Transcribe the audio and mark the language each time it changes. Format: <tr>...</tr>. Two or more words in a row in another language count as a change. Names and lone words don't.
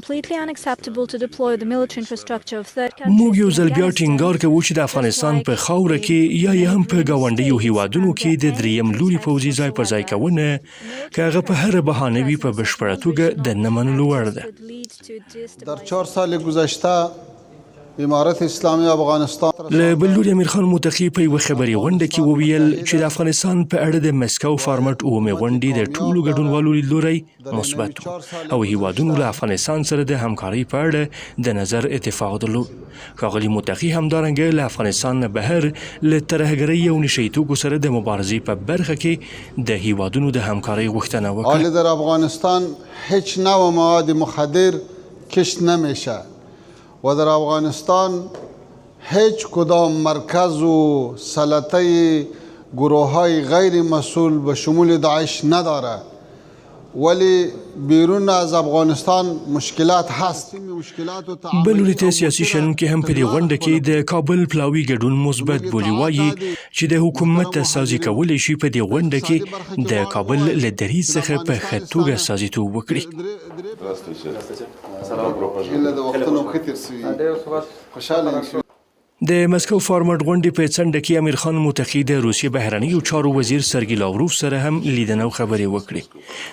<ps>موږ یو ځل بیا ټینګار کوو چې د افغانستان په خاوره کې یا هم په ګاونډیو هیوادونو کې د دریم لوري پوځي ځای پر ځای کونه که هغه په هر بهانه وي په بشپړه توګه د نه منلو وړ ده.</ps> <fa>در 4 سال گذشته امارت اسلامي افغانستان</fa> <ps>له بل لوري امیر خان متقي په یوه خبري غونډه کې وویل چې د افغانستان په اړه د مسکو فارمټ اومې غونډې د ټولو ګډونوالو لیدلوری مثبت و او هیوادونو له افغانستان سره د همکارۍ په اړه د نظر اتفاق درلود. ښاغلي متقي همدارنګه له افغانستان نه بهر له ترهګرۍ او نشه یي توکو سره د مبارزې په برخه کې د هیوادونو د همکارۍ غوښتنه وکړه.</ps> <fa>حال در افغانستان هیچ نوع مواد مخدر کشت نمیشه و در افغانستان هیچ کدام مرکز و سلطه گروه های غیر مسئول به شمول داعش نداره، ولی بیرون از افغانستان مشکلات هست.</fa> <ps>بل لوري سیاسي شنونکي هم په دې غونډه کې د کابل پلاوي ګډون مثبت بولي وایي چې د حکومت سازي کولی شي په دې غونډه کې د کابل له دریځ څخه په ښه توګه سازیتوب وکړي. د مسکو فارمټ غونډې په څنډه کې امیر خان متقي د روسیې بهرنیو چارو وزیر سرګي لاوروف سره هم لیدنه او خبرې وکړې.</ps>